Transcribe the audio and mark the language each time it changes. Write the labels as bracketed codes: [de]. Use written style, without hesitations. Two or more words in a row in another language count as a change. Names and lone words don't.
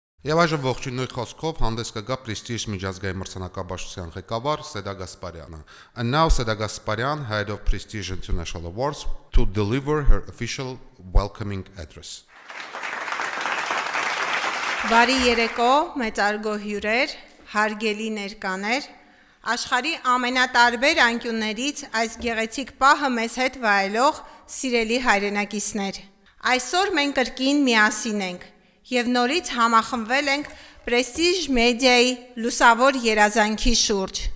[hy] Եվ այժմ ողջույնի խոսքով հանդես կգա Prestige միջազգային մրցանակաբաշխության ղեկավար Սեդա Գասպարյանը. [en] And now Seda Gasparyan, head of Prestige International Awards, to deliver her official welcoming address. [hy] Բարի երեկո, մեծարգո հյուրեր, հարգելի ներկաներ, աշխարհի ամենատարբեր անկյուններից այս գեղեցիկ պահը մեզ հետ վայելող սիրելի հայրենակիցներ։ Այսօր մենք կրկին միասին ենք եւ նորից համախմբվել ենք Prestige Media-ի լուսավոր երազանքի շուրջ։